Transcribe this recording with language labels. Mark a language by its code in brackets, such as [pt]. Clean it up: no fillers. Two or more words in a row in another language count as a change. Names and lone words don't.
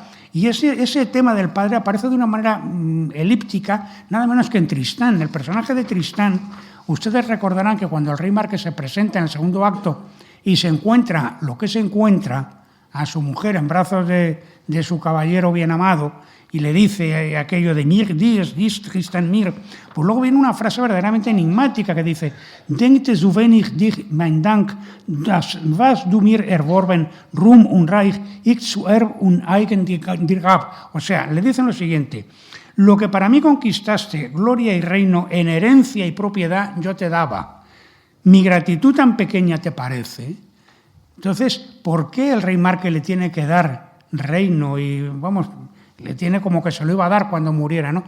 [es] Y ese tema del padre aparece de una manera elíptica, nada menos que en Tristán. El personaje de Tristán, ustedes recordarán que cuando el rey Marque se presenta en el segundo acto y se encuentra lo que se encuentra, a su mujer en brazos de su caballero bien amado, y le dice aquello de [de] mir dies Tristan mir, [es] pues luego viene una frase verdaderamente enigmática que dice: [de] Denkte zu wenig dich mein Dank, das was du mir erworben, Ruhm und Reich, ich zu Erb und Eigen dir gab. [es] O sea, le dicen lo siguiente: lo que para mí conquistaste, gloria y reino, en herencia y propiedad, yo te daba. ¿Mi gratitud tan pequeña te parece? Entonces, ¿por qué el rey Marque le tiene que dar reino y, le tiene como que se lo iba a dar cuando muriera, ¿no?